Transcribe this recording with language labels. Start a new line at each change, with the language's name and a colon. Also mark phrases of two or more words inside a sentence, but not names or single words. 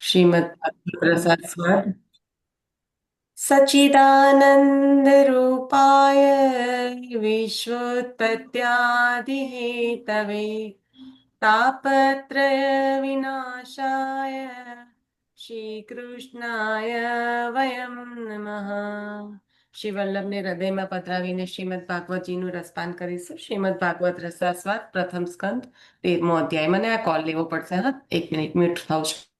Sanskrit: श्रीमद् प्रसाद स्वाद सच्चिदानंद रूपाय विश्वोत्पत्त्यादिहेतवे तापत्रय विनाशाय श्रीकृष्णाय वयम नमः.
Gujarati: શ્રી વલ્લભને હૃદયમાં પધરાવીને શ્રીમદ ભાગવતજીનું રસપાન કરીશું. શ્રીમદ ભાગવત રસાસ્વાદ પ્રથમ સ્કંદ 13મો અધ્યાય. મને આ કોલ લેવો પડશે. હા, 1 મિનિટ મ્યુટ થાવ છું.